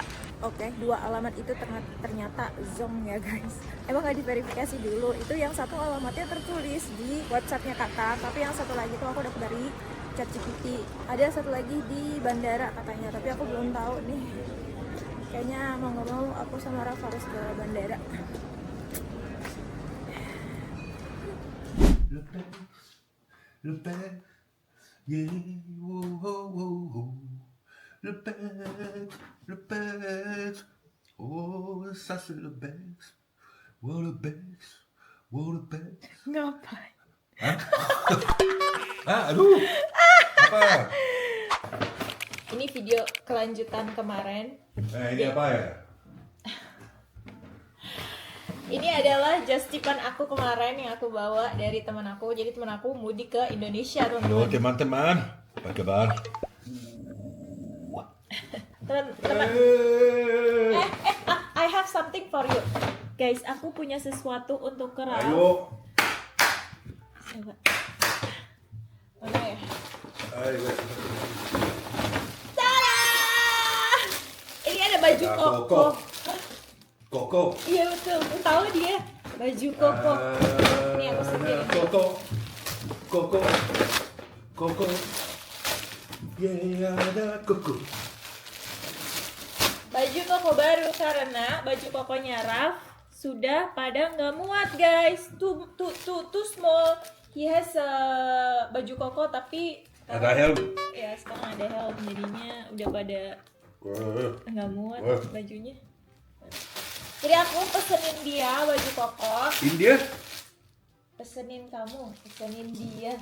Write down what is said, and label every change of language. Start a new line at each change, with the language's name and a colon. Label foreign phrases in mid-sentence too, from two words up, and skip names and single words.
Indonesian: Oke, dua alamat itu ternyata zong ya guys. Emang gak diverifikasi dulu. Itu yang satu alamatnya tertulis di websitenya Qatar, tapi yang satu lagi tuh aku dapat dari ChatGPT. Ada satu lagi di bandara katanya, tapi aku belum tahu nih. Kayaknya mau nggak mau aku sama Raf harus ke bandara.
French: Le père, yeah, oh, oh, oh, oh. Le père, oh, ça c'est le best, oh le best, oh le best.
Indonesian: Ngapain? Aduh, apa? Ini video kelanjutan kemarin. Ini apa ya? Ini adalah just tipan aku kemarin yang aku bawa dari teman aku. Jadi teman aku mudik ke Indonesia, Halo teman-teman. teman-teman, apa kabar? Teman-teman,
English: I have something for you.
Indonesian: Guys, aku punya sesuatu untuk Raf. Ayo, Coba. Mana ya? ayo. Tada! Ini ada baju koko. Koko. Iya betul, tahu dia baju koko. Ini aku sendiri. Koko. Yeah, ada koko. Baju koko baru karena baju kokonya Raf sudah pada nggak muat guys.
English: Too small. He has
Indonesian: baju koko tapi Ada helm. ya sekarang ada helm jadinya udah pada nggak muat bajunya. Jadi aku pesenin dia baju koko. India? Pesenin kamu, pesenin dia.